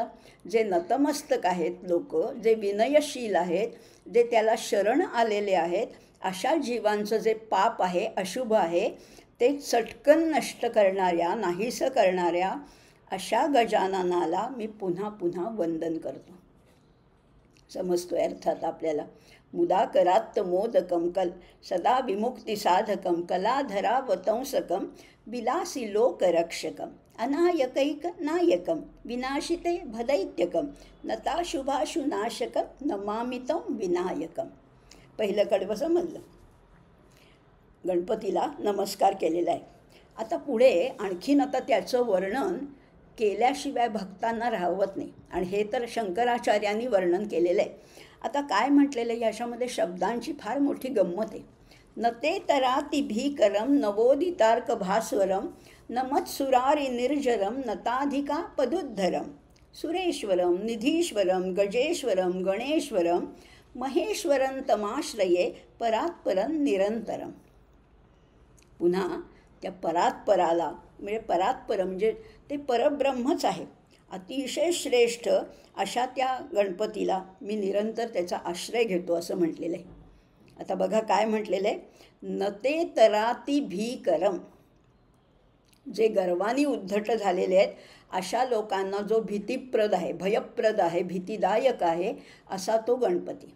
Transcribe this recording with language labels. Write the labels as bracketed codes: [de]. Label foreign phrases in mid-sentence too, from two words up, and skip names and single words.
[mr] जे नतमस्तक आहेत लोक, जे विनयशील आहेत, जे त्याला शरण आलेले आहेत, अशा जीवांचं जे पाप आहे, अशुभ आहे, ते चटकन नष्ट करणाऱ्या, नाहीसं करणाऱ्या अशा गजाननाला मी पुन्हा पुन्हा वंदन करतो. समजतोय अर्थात आपल्याला? [sa] मुदाकरात्त मोदकम कल सदा विमुक्ती साधकम कलाधरा वतंसकम विलासी लोकरक्षकम अनायकैक नायकम विनाशिते भदैत्यकम नताशुभाशु नाशकम नमामितं विनायकम. [mr] पहिलं कडवं समजलं. गणपतीला नमस्कार केलेला आहे. आता पुढे आणखीन आता त्याचं वर्णन केल्याशिवाय भक्तांना राहवत नाही, आणि हे तर शंकराचार्यांनी वर्णन केलेलं आहे. आता काय म्हटलेलं आहे याच्यामध्ये? शब्दांची फार मोठी गंमत आहे. [sa] नते तराति भीकरम नवोदितार्क भास्वरम नमत्सुरारी निर्जरम नताधिका पदुद्धरम सुरेश्वरम निधीश्वरम गजेश्वरम गणेश्वरम महेश्वरं तमाश्रये परात्परं निरंतरम. [mr] पुन्हा त्या परात्पराला, म्हणजे परात्पर म्हणजे ते परब्रह्मच आहे, अतिशय श्रेष्ठ अशा त्या गणपतीला मी निरंतर त्याचा आश्रय घेतो असं म्हटलेलं आहे. आता बघा काय म्हटलेलं आहे? [sa] नते तराति भीकरम, [mr] जे गर्वानी उद्धट झालेले आहेत अशा लोकांना जो भीतिप्रद आहे, भयप्रद आहे, भीतिदायक आहे असा तो गणपती.